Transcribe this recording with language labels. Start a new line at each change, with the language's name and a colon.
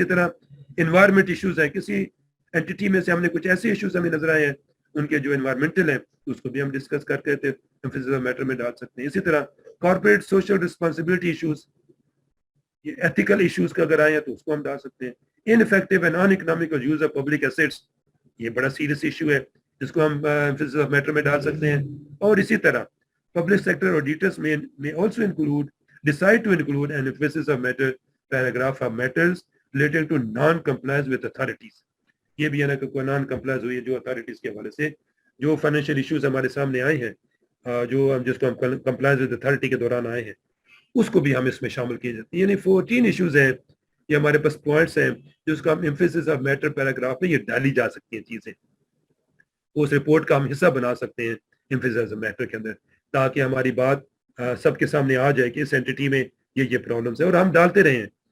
Urdu: اسی طرح environment issues ہیں, کسی اینٹی میں سے ہم نے کچھ ایسے ایشوز ہمیں نظر آئے ہیں ان کے جو انوائرمنٹل ہیں, اس کو بھی ہم ڈسکس کر کے ایمفیسس آف میٹر میں ڈال سکتے ہیں. اسی طرح کارپوریٹ سوشل رسپانسبلٹی ایشوز, یہ ایتھیکل ایشوز کا اگر آئے ہیں تو اس کو ہم ڈال سکتے ہیں.
English: ineffective and non economical use of public assets,
Urdu: یہ بڑا سیریس ایشو ہے جس کو ہم ایمفیسس آف میٹر میں ڈال سکتے ہیں. اور اسی طرح
English: Public sector auditors may also decide to include an emphasis of matter paragraph of matters relating to non-compliance with authorities.
Urdu: یہ بھی ہے نا کہ نان کمپلائنس ہوئی ہے جو اتھارٹیز کے حوالے سے جو فائنینشیل ایشوز ہمارے سامنے آئے ہیں, جو جس کو ہم کمپلائنس ود اتھارٹی کے دوران آئے ہیں, اس کو بھی ہم اس میں شامل کیے جاتے ہیں. یعنی 14 ایشوز ہیں, یہ ہمارے پاس پوائنٹس ہیں جس کو ہم ایمفیسس آف میٹر پیراگراف میں یہ ڈالی جا سکتی ہیں چیزیں, اس رپورٹ کا ہم حصہ بنا سکتے ہیں ایمفیسس آف میٹر کے اندر, تاکہ ہماری بات سب کے سامنے آ جائے کہ اس اینٹی میں یہ پرابلمس ہیں, اور ہم ڈالتے رہے ہیں.